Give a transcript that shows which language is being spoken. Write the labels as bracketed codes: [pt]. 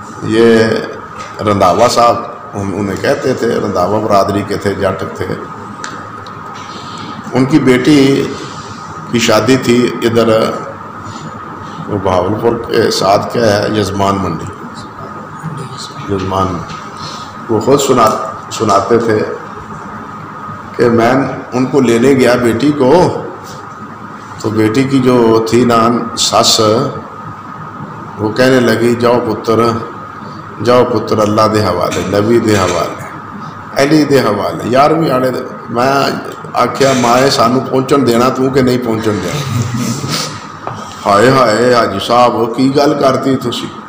[ur] یہ رنداوا صاحب انہیں کہتے تھے، رنداوا برادری کے تھے، جاٹک تھے۔ ان کی بیٹی کی شادی تھی ادھر وہ بہاولپور کے ساتھ کیا ہے یزمان منڈی، یزمان میں۔ وہ خود سناتے تھے کہ میں ان کو لینے گیا بیٹی کو، تو بیٹی کی جو تھی نا ساس، وہ کہنے لگی [pa] جاؤ پتر جاؤ پتر اللہ دے حوالے، نبی دے حوالے، علی دے حوالے، 11ویں آنے دے. میں آخیا مائے سانو پہنچن دینا تو کہ نہیں پہنچن دینا. ہائے ہائے حاجی صاحب کی گل کرتی تسی.